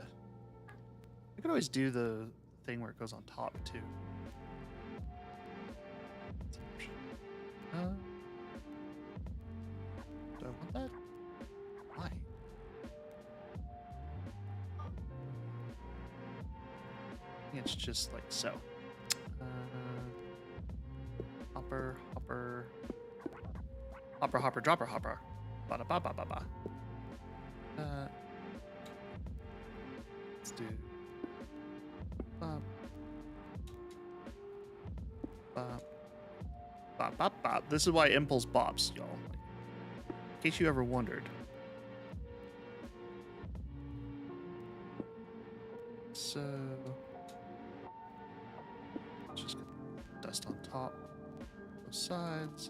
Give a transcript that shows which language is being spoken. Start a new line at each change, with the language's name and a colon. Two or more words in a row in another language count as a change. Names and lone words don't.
English: I could always do the thing where it goes on top too. Do I want that? Why? I think it's just like so. Hopper, hopper, hopper, hopper, dropper, hopper. Ba da ba ba ba ba. Let's do. Bop. Bop. Bop, bop, bop. This is why Impulse bops, y'all. In case you ever wondered. So, just get dust on top, both sides.